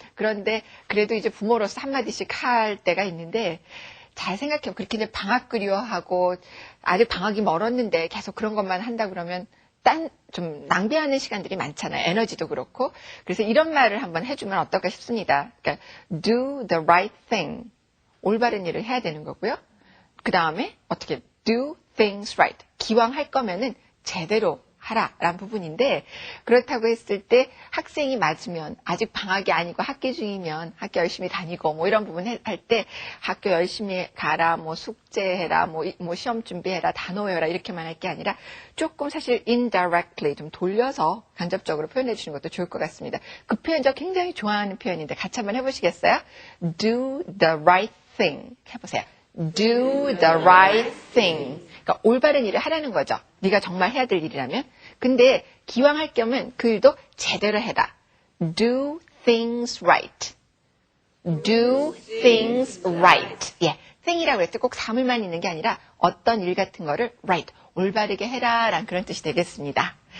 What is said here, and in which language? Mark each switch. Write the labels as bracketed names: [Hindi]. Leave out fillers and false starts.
[Korean] 그런데 그래도 이제 부모로서 한마디씩 할 때가 있는데 잘 생각해요. 그렇게 이제 방학 그리워하고 아직 방학이 멀었는데 계속 그런 것만 한다 그러면 좀 낭비하는 시간들이 많잖아요. 에너지도 그렇고. 그래서 이런 말을 한번 해주면 어떨까 싶습니다. [English] 그러니까 do the right thing. [Korean] 올바른 일을 해야 되는 거고요. 그 다음에 어떻게 [English] do things right. [Korean] 기왕 할 거면은 제대로 하라라는 부분인데 그렇다고 했을 때 학생이 맞으면 아직 방학이 아니고 학기 중이면 학교 열심히 다니고 뭐 이런 부분 할 때 학교 열심히 가라 뭐 숙제해라 뭐 시험 준비해라 단어 외워라 이렇게만 할 게 아니라 조금 사실 indirectly 좀 돌려서 간접적으로 표현해 주시는 것도 좋을 것 같습니다. 그 표현 저 굉장히 좋아하는 표현인데 같이 한번 해보시겠어요? [English] Do the right thing 해보세요. Do the right thing. [Korean] 그러니까 올바른 일을 하라는 거죠. 네가 정말 해야 될 일이라면. 근데 기왕 할 겸은 그 일도 제대로 해라. [English] Do things right. Do things right. [Korean] 예, thing이라고 했을 때 꼭 사물만 있는 게 아니라 어떤 일 같은 거를 right, 올바르게 해라 라는 그런 뜻이 되겠습니다.